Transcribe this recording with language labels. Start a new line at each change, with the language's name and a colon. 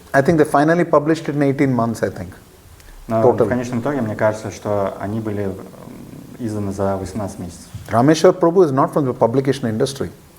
English: I think they finally published it in 18 months, I think.
Russian: Но
English: Total.
Russian: в конечном итоге, мне кажется, что они были изданы за 18 месяцев.
English: Rameshwar Prabhu is not from the publication industry.